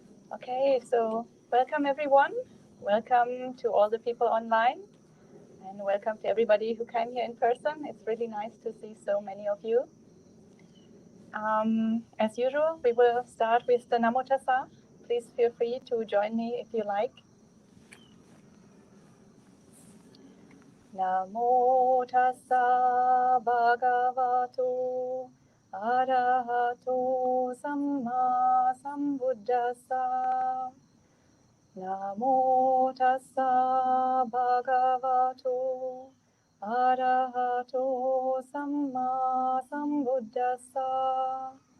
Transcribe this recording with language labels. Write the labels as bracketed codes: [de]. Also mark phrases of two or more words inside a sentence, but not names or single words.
[en] Okay, so welcome everyone. Welcome to all the people online, and welcome to everybody who came here in person. It's really nice to see so many of you. As usual, we will start with the Namo Tassa. Please feel free to join me if you like. [pi] Namo Tassa Bhagavato Arahato Samma Sambuddhassa. Namo Tassa Bhagavato Arahato Samma Sambuddhassa.